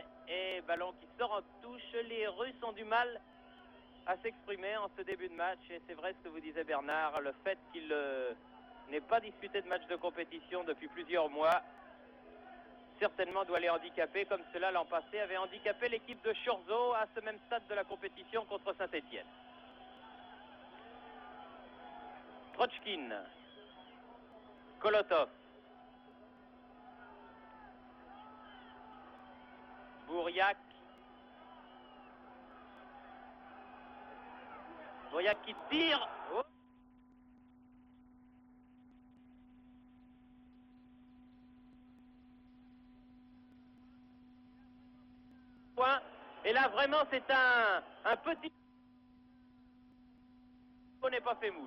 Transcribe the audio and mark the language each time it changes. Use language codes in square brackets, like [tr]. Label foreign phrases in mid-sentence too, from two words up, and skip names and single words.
[fr] Et ballon qui sort en touche. Les Russes ont du mal à s'exprimer en ce début de match. Et c'est vrai ce que vous disait Bernard. Le fait qu'il n'ait pas disputé de match de compétition depuis plusieurs mois certainement doit les handicaper, comme cela l'an passé avait handicapé l'équipe de Chorzo à ce même stade de la compétition contre Saint-Étienne. Trochkin. Kolotov. Bouriac. Bouriac qui tire. Oh. Et là vraiment c'est un petit... On n'est pas fait mouche.